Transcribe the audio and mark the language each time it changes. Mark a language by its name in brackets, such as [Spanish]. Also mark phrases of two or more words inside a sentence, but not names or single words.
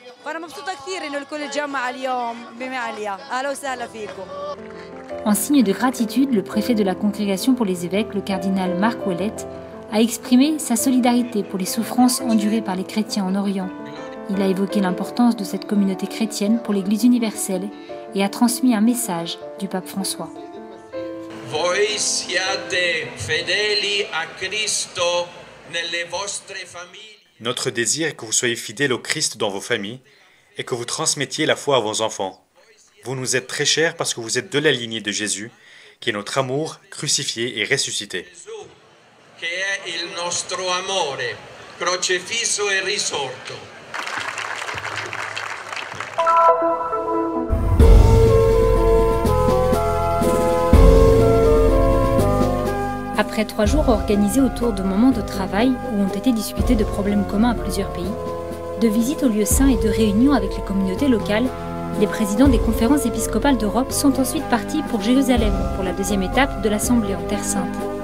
[French] En signe de gratitude, le préfet de la Congrégation pour les évêques, le cardinal Marc Ouellette, a exprimé sa solidarité pour les souffrances endurées par les chrétiens en Orient. Il a évoqué l'importance de cette communauté chrétienne pour l'Église universelle et a transmis un message du pape François. [Italian] Voi siate fedeli a Cristo nelle vostre famiglie. [French] Notre désir est que vous soyez fidèles au Christ dans vos familles et que vous transmettiez la foi à vos enfants. Vous nous êtes très chers parce que vous êtes de la lignée de Jésus, qui est notre amour crucifié et ressuscité. [Italian] Che è il nostro amore, crocefisso e risorto. [French] Après 3 jours organisés autour de moments de travail où ont été discutés de problèmes communs à plusieurs pays, de visites aux lieux saints et de réunions avec les communautés locales, les présidents des conférences épiscopales d'Europe sont ensuite partis pour Jérusalem pour la deuxième étape de l'Assemblée en Terre Sainte.